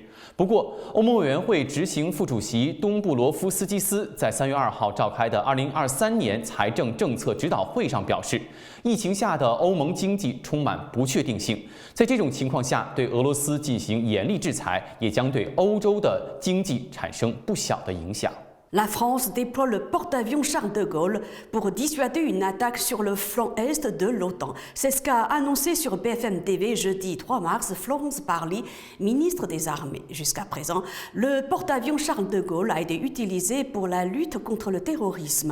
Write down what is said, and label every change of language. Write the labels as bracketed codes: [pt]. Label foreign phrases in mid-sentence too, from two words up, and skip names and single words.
[zh] 不过，欧盟委员会执行副主席东布罗夫斯基斯在3月2号召开的2023年财政政策指导会上表示，疫情下的欧盟经济充满不确定性，在这种情况下，对俄罗斯进行严厉制裁，也将对欧洲的经济产生不小的影响。 [fr] La France déploie le porte-avions Charles de Gaulle pour dissuader une attaque sur le flanc est de l'OTAN. C'est ce qu'a annoncé sur BFM TV jeudi 3 mars Florence Parly, ministre des Armées. Jusqu'à présent, le porte-avions Charles de Gaulle a été utilisé pour la lutte contre le terrorisme.